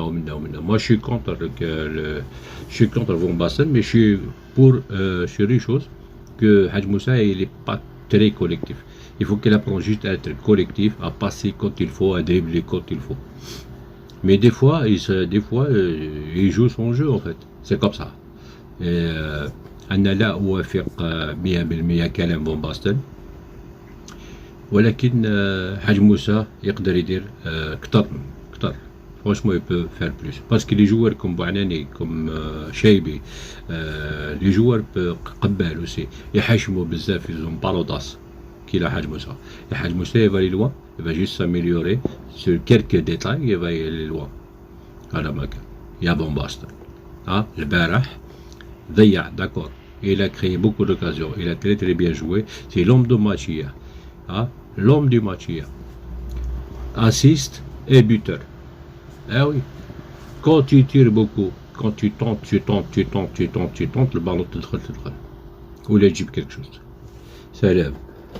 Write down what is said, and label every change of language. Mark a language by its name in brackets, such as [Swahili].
[French] Moi je suis contre Bombasson, mais je suis pour sur une chose, que Hadj Moussa il est pas très collectif. Il faut qu'il apprenne juste à être collectif, à passer quand il faut, à dribbler quand il faut. Mais des fois il joue son jeu en fait, c'est comme ça. [Arabic] أنا لا أوافق 100% كلام بومباستن، ولكن حاج موسى يقدر يدير كتر. [French] Franchement, il peut faire plus. Parce que les joueurs comme Bouanani, comme Cheibi, les joueurs قبال aussi, [Arabic] يحشموا بزاف, [French] ils ont pas l'audace qu'il a Hadj Moussa. Et Hadj Moussa, il va aller loin, il va juste s'améliorer sur quelques détails, il va aller loin. [Arabic] هذا ما كان. يا بومباستن. البارح ضيع, [French] d'accord. Il a créé beaucoup d'occasions, il a très bien joué. C'est l'homme de match hier. L'homme du match hier. Assiste et buteur. Ah oui, quand tu tires beaucoup, quand tu tentes, le ballon te tente. Ou il a quelque chose. Ça lève.